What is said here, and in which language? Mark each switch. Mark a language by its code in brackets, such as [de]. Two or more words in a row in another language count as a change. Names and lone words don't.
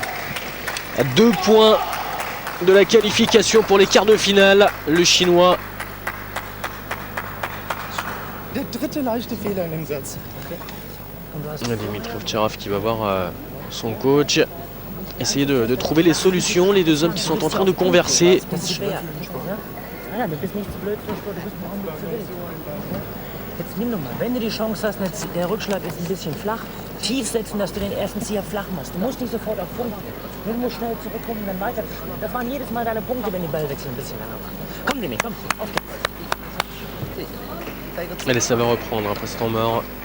[fr] À 2 points de la qualification pour les quarts de finale. Le Chinois. [de] Der dritte leichte Fehler in dem Satz. [fr] Dimitri Ovtcharov qui va voir son coach essayer de trouver les solutions. Les deux hommes qui sont en train de converser. [de] Ja, du bist nicht zu blöd für Sport, du bist morgen nicht zu wild. Jetzt nimm doch mal, wenn du die Chance hast, der Rückschlag ist ein bisschen flach, tief setzen, dass du den ersten Zieher flach machst. Du musst nicht sofort auf Punkt. Du musst schnell zurückkommen und dann weiter. Das waren jedes Mal deine Punkte, wenn die Ballwechsel ein bisschen länger waren. Komm, Demi, komm, auf geht's. [fr] Allez, ça va reprendre après ce temps mort.